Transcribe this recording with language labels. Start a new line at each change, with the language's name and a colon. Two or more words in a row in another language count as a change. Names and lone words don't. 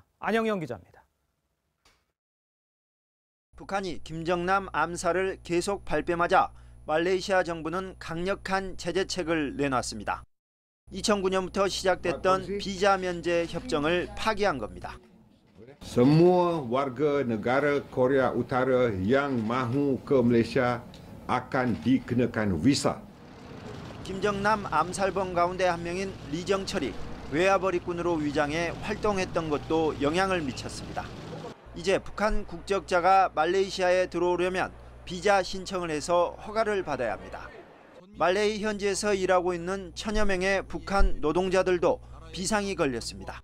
Korean: 안영영 기자입니다. 북한이 김정남 암살을 계속 발뺌하자 말레이시아 정부는 강력한 제재책을 내놨습니다. 2009년부터 시작됐던 비자 면제 협정을 파기한 겁니다.
Malay: Semua warga negara Korea Utara yang mahu ke Malaysia akan dikenakan visa.
Korean: 김정남 암살범 가운데 한 명인 리정철이 외화벌이꾼으로 위장해 활동했던 것도 영향을 미쳤습니다. 이제 북한 국적자가 말레이시아에 들어오려면 비자 신청을 해서 허가를 받아야 합니다. 말레이 현지에서 일하고 있는 천여 명의 북한 노동자들도 비상이 걸렸습니다.